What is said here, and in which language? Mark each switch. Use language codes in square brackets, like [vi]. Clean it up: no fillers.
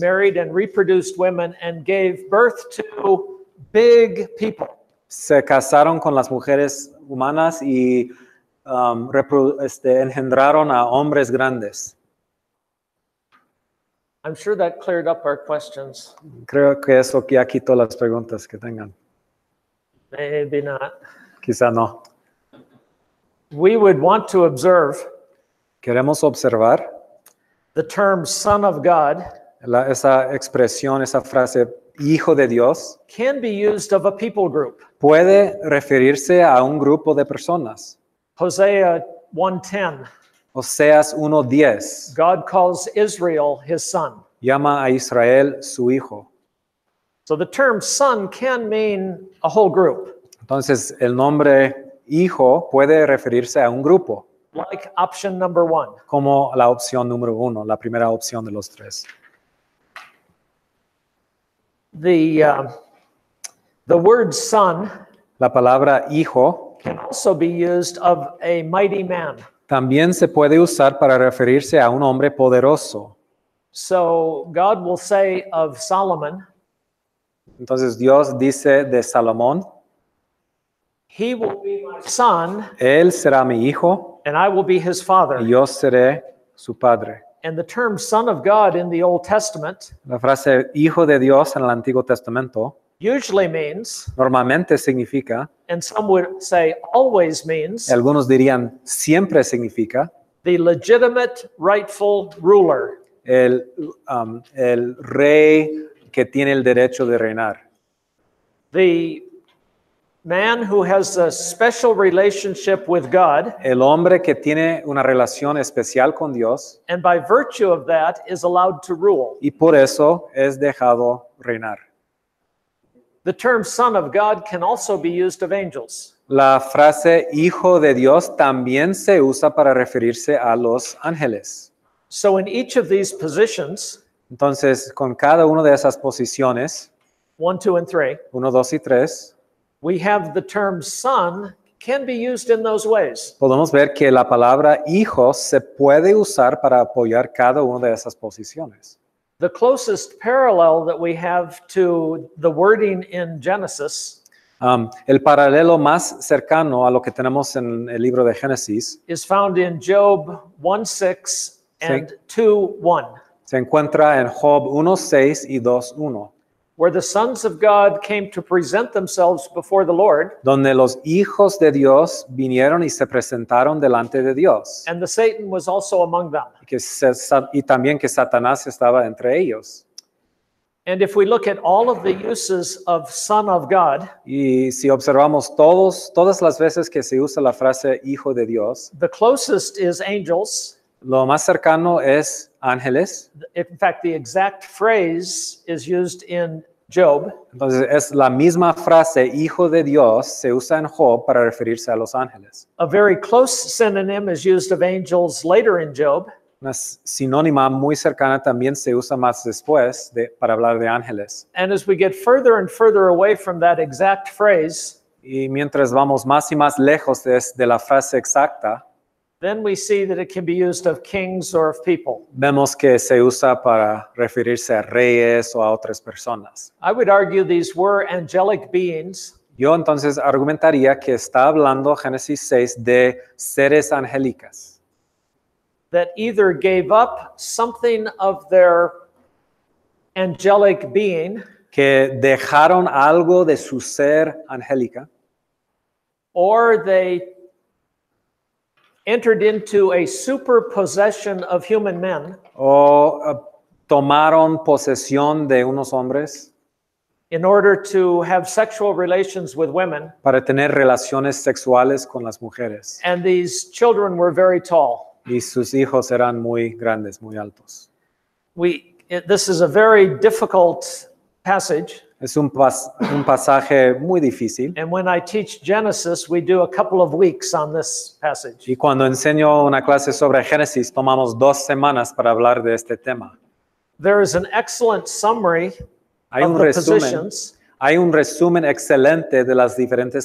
[en] married and reproduced women, and gave birth to big people. [es] se casaron con las mujeres humanas y engendraron a hombres grandes. [en] I'm sure that cleared up our questions. [es] Creo que eso ya quitó las preguntas que tengan. [en] Maybe not. [es] Quizá no. [en] We would want to observe [es] Queremos observar [en] the term Son of God [es] esa expresión, esa frase, hijo de Dios, [en] can be used of a people group. [es] puede referirse a un grupo de personas. [en] Hosea 1:10, [es] Oseas 1:10 [en] God calls Israel his son. [es] llama a Israel su hijo. [en] So the term son can mean a whole group, [es] Entonces el nombre hijo puede referirse a un grupo, [en] like option number 1. [es] como la opción número 1, la primera opción de los tres. [en] The word son [es] La palabra hijo [en] can also be used of a mighty man. [es] también se puede usar para referirse a un hombre poderoso. [en] So God will say of Solomon, [es] Entonces Dios dice de Salomón, [en] he will be my son [es] él será mi hijo [en] and I will be his father. [es] y yo seré su padre. [en] And the term son of God in the Old Testament [es] La frase hijo de Dios en el Antiguo Testamento [en] usually means, [es] normalmente significa, [en] and some would say always means, [es] algunos dirían siempre significa, [en] the legitimate rightful ruler. [es] el rey que tiene el derecho de reinar. [en] The Man who has a special relationship with God, [es] el hombre que tiene una relación especial con Dios [en] and by virtue of that is allowed to rule. [es] y por eso es dejado reinar. [en] The term Son of God can also be used of angels. [es] La frase hijo de Dios también se usa para referirse a los ángeles. [en] So in each of these positions, [es] Entonces, con cada una de esas posiciones, [en] 1, 2, and 3, [es] 1, 2 y 3, [en] we have the term son can be used in those ways. [es] podemos ver que la palabra hijo se puede usar para apoyar cada una de esas posiciones. [en] The closest parallel that we have to the wording in Genesis [es] El paralelo más cercano a lo que tenemos en el libro de Génesis [en] is found in Job 1:6 and 2:1, [es] se encuentra en Job 1:6 y 2:1, [en] where the sons of God came to present themselves before the Lord, [es] donde los hijos de Dios vinieron y se presentaron delante de Dios, [en] and the Satan was also among them. [es] y también que Satanás estaba entre ellos. [en] And if we look at all of the uses of Son of God, [es] Y si observamos todas las veces que se usa la frase hijo de Dios, [en] the closest is angels. [es] lo más cercano es ángeles. [en] In fact, the exact phrase is used in Job. [es] Entonces es la misma frase hijo de Dios se usa en Job para referirse a los ángeles. [en] A very close synonym is used of angels later in Job. [es] Una sinónima muy cercana también se usa más después para hablar de ángeles. [en] And as we get further and further away from that exact phrase, [es] Y mientras vamos más y más lejos de la frase exacta, [en] then we see that it can be used of kings or of people. [es] vemos que se usa para referirse a reyes o a otras personas. [en] I would argue these were angelic beings [es] Yo entonces argumentaría que está hablando Génesis 6 de seres angélicas [en] that either gave up something of their angelic being [es] que dejaron algo de su ser angélica [en] or they entered into a superpossession of human men [es] o tomaron posesión de unos hombres [en] in order to have sexual relations with women, [es] para tener relaciones sexuales con las mujeres. [en] and these children were very tall. [es] Y sus hijos eran muy grandes, muy altos. [en] This is a very difficult passage, [es] Es un pasaje muy difícil. [en] and when I teach Genesis, we do a couple of weeks on this passage. [es] Y cuando enseño una clase sobre Génesis, tomamos 2 semanas para hablar de este tema. [en] There is an excellent summary [es] Hay [en] of [es] un [en] the [es] resumen, [en] positions [es] hay un resumen excelente de las diferentes